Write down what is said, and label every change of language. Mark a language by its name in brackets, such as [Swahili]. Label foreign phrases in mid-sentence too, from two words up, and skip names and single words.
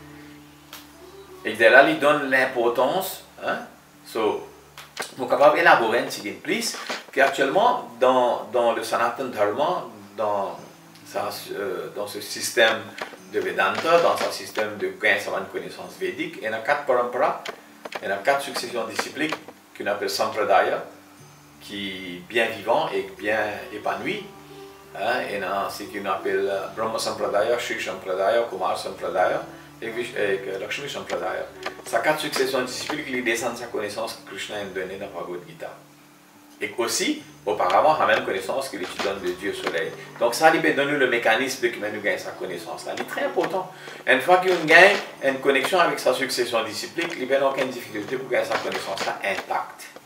[French] Et là, il donne l'importance, pour capable d'élaborer un petit peu plus, qu'actuellement, dans le Sanatana Dharma, dans ce système de Vedanta, dans ce système de connaissance védique, il y a 4 paramparas, il y a 4 successions discipliques qu'on appelle Sampradaya, qui est bien vivant et bien épanoui. Il y a ce qu'on appelle Brahma Sampradaya, Shri Sampradaya, Kumar Sampradaya et Lakshmi Sampradaya. Ces 4 successions discipliques qui descendent sa connaissance que Krishna a donnée dans la Bhagavad Gita. Et aussi, auparavant, la même connaissance qu'il donne de Dieu Soleil. Donc ça, il donne le mécanisme de nous gagne sa connaissance. C'est très important. Une fois qu'on gagne une connexion avec sa succession disciplique, il n'y a aucune difficulté pour gagner sa connaissance intacte.